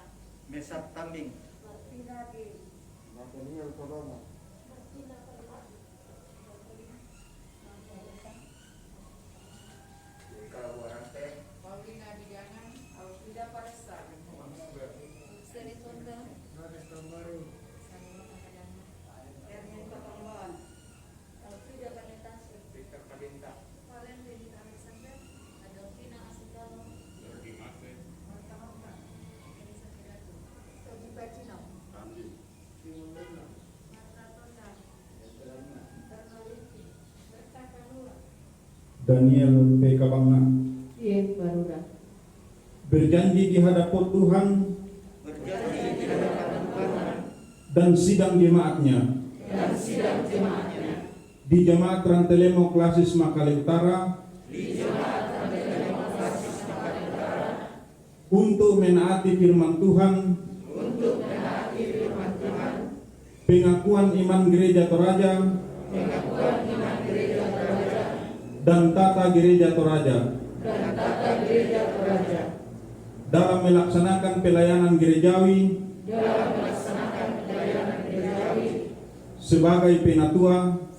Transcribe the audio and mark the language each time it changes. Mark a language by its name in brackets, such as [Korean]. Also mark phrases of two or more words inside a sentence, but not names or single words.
[Indonesian] Mesap Tambing, Martina Dewi, Nathaniel Corona, Martina Permata, Paulina Bidangan, Alfrida Paresa, Seri Tunda, Ernie Katamban, Alfrida Panetasi, Victor Padinta, Valentin Alexander, Adolfina Asitano, Marta Marta, Elisa Kiratu, Toji Pacino, Marta Tonda, Bernaliti, Berta Kanura, Daniel P. Kabanga Ian Barura, berjanji di hadapan Tuhan dan sidang jemaatnya di Jemaat Rantelemo Klasis Makale Utara untuk menaati firman Tuhan, pengakuan iman Gereja Toraja dan tata Gereja Toraja dalam melaksanakan pelayanan gerejawi sebagai penatua